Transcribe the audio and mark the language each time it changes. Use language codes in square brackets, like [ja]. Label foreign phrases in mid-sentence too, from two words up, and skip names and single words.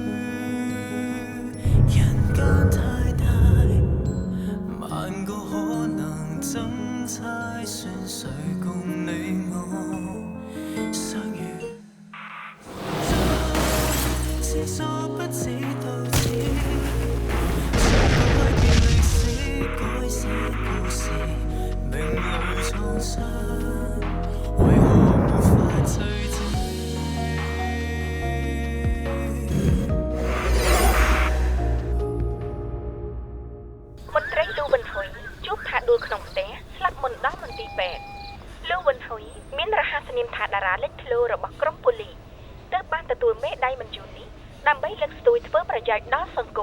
[yue] 人間太大，萬個可能爭猜，算誰共你我相遇？知所不止到此。改寫故事，命裏創傷，為何沒法制止？ [km] មន្ត្រីលូវិនហ៊ុយជួបថាដួលក្នុងផ្ទះស្លាប់មុនដល់មន្ទីរពេទ្យលូវិនហ៊ុយមានរហស្សនាមថាតារាលេចធ្លោរបស់ក្រុមប៉ូលីសទើបបានទទួលមេដាយមិនយូរនេះដើម្បីលើកស្ទួយធ្វើប្រយោជន៍ដល់សង្គម